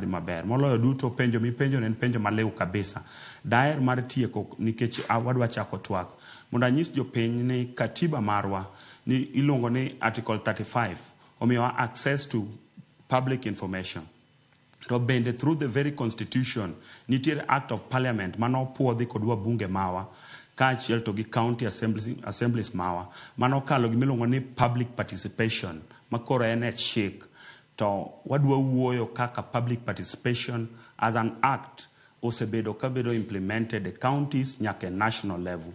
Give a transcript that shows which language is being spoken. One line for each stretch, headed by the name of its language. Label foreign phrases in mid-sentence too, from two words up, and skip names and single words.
Luo (Kenya and Tanzania): maber moloyo duto penjo mipenjo en penjo malew kabisa daer mar tieko nikech wadwa chako twak mondo anyis jopiny ni katiba marwa ni ilongo ni article 35 omiyowa
English: access to public information
Luo (Kenya and Tanzania): to bende
English: through the very constitution
Luo (Kenya and Tanzania): nitiere
English: act of parliament
Luo (Kenya and Tanzania): mano puodhi kod wabunge mawa kaachiel to gi
English: county assemblies
Luo (Kenya and Tanzania): mawa mano kalo gimilongo ni
English: public participation
Luo (Kenya and Tanzania): makoro en chik to wadwa wuoyo kaka
English: public participation as an act
Luo (Kenya and Tanzania): osebedo kabedo implemented e counties nyaka
English: national level.